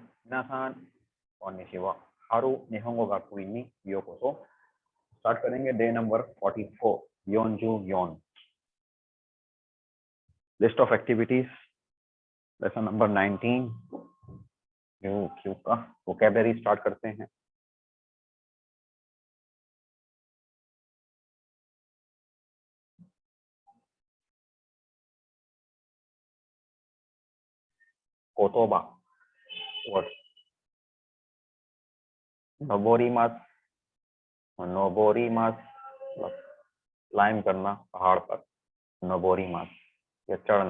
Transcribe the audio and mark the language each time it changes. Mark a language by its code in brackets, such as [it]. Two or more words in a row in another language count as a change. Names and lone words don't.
[ja] 皆さん、こんにちは。हारू निहोंगो गाकुइन にようこそ。 [hi] स्टार्ट करेंगे [en] day number 44 [ja] よんじゅう よん [en] list of activities lesson number 19 [hi] क्यू का वोकैबुलरी स्टार्ट करते हैं। कोतोबा वर्ड [ja] のぼります のぼります [hi] क्लाइम करना पहाड़ पर नोबोरीमास या चढ़ना।